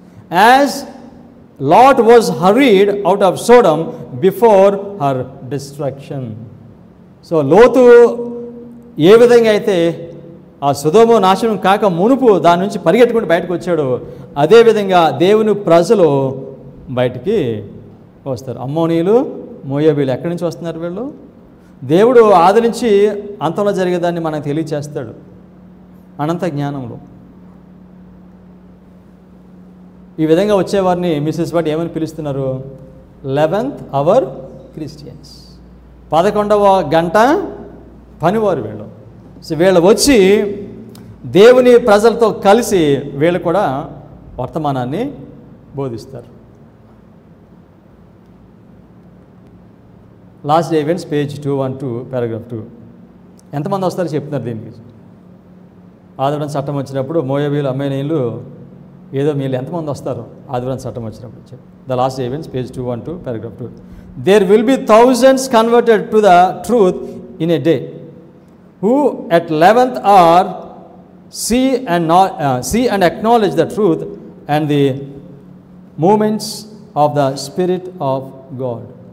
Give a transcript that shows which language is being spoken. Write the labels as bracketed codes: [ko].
[en] As Lot was hurried out of Sodom before her destruction. [te] So లోతు ఏ విధంగా అయితే ఆ సొదొమ నాశనం కాక మునుపు దాని నుంచి పరిగెట్టుకుంటూ బయటకు వచ్చాడో అదేవిధంగా దేవుని ప్రజలు బయటికి వస్తారు. అమ్మోనీయులు, మోయాబీలు ఎక్కడి నుంచి వస్తున్నారు? వీళ్ళు దేవుడు ఆది నుంచి అంతంలో జరిగేదాన్ని మనకు తెలియచేస్తాడు అనంత జ్ఞానంలో. ఈ విధంగా వచ్చేవారిని మిస్సెస్ బట్ ఏమని పిలుస్తున్నారు? 11th hour క్రిస్టియన్స్, 11వ గంట పనివారు వీళ్ళు. సో వీళ్ళు వచ్చి దేవుని ప్రజలతో కలిసి వీళ్ళు కూడా వర్తమానాన్ని బోధిస్తారు. Last day events page 212 paragraph 2. ఎంతమంది వస్తారో చెప్తున్నారు దీనికి. ఆదివారం చట్టం వచ్చినప్పుడు మోయాబీలు, అమ్మోనీయులు ఏదో మీరు ఎంతమంది వస్తారు ఆదివారం చట్టం వచ్చినప్పుడు? The last events page 212 paragraph 2. [en] There will be thousands converted to the truth in a day, who at 11th hour see and acknowledge the truth and the movements of the Spirit of God.